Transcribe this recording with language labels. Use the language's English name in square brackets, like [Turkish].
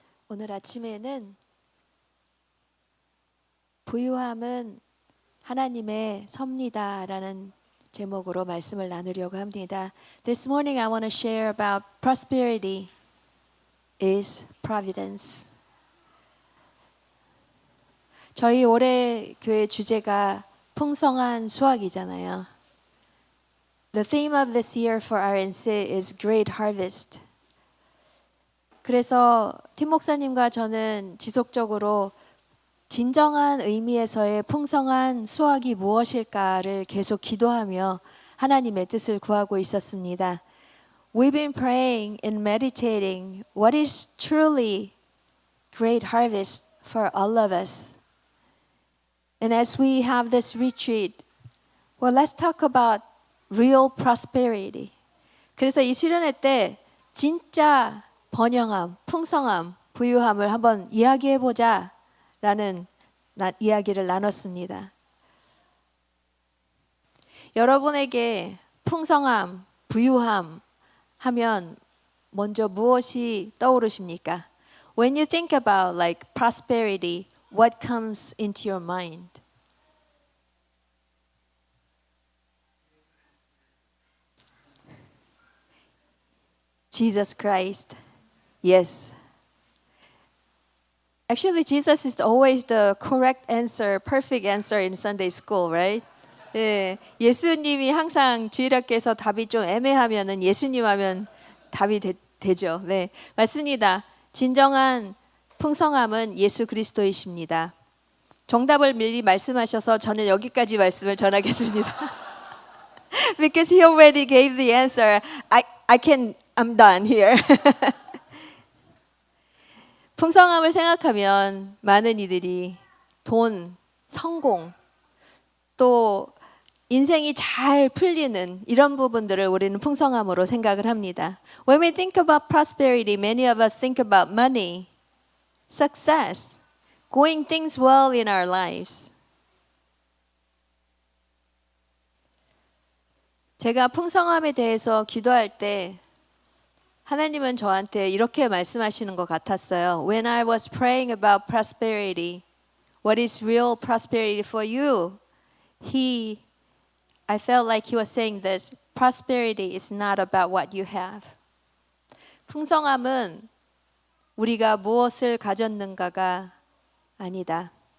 [Korean] 오늘 아침에는 부유함은 하나님의 섭리다라는 제목으로 말씀을 나누려고 합니다. [English] This morning I want to share about prosperity is providence. [Korean] 저희 올해 교회 주제가 풍성한 수확이잖아요. [English] The theme of this year for RNC is Great Harvest. [Korean] 그래서 팀 목사님과 저는 지속적으로 진정한 의미에서의 풍성한 수확이 무엇일까를 계속 기도하며 하나님의 뜻을 구하고 있었습니다. [English] We've been praying and meditating what is truly great harvest for all of us. And as we have this retreat, well, let's talk about real prosperity. [Korean] 그래서 이 수련회 때 진짜 번영함, 풍성함, 부유함을 한번 이야기해보자 라는 이야기를 나눴습니다. 여러분에게 풍성함, 부유함 하면 먼저 무엇이 떠오르십니까? [English] When you think about like prosperity, what comes into your mind? Jesus Christ. Yes. Actually, Jesus is always the correct answer, perfect answer in Sunday school, right? [Korean] 예, 예수님이 항상 주일학교에서 답이 좀 애매하면은 예수님 하면 답이 되죠. 네, 맞습니다. 진정한 풍성함은 예수 그리스도이십니다. 정답을 미리 말씀하셔서 저는 여기까지 말씀을 전하겠습니다. [English] Because he already gave the answer. I'm done here. [Korean] 풍성함을 생각하면 많은 이들이 돈, 성공, 또 인생이 잘 풀리는 이런 부분들을 우리는 풍성함으로 생각을 합니다. [English] When we think about prosperity, many of us think about money, success, going things well in our lives. [Korean] 제가 풍성함에 대해서 기도할 때 하나님은 저한테 이렇게 말씀하시는 것 같았어요. [English] When I was praying about prosperity, what is real prosperity for you? I felt like he was saying this, prosperity is not about what you have. [Korean] 풍성함은 우리가 무엇을 가졌는가가 아니다.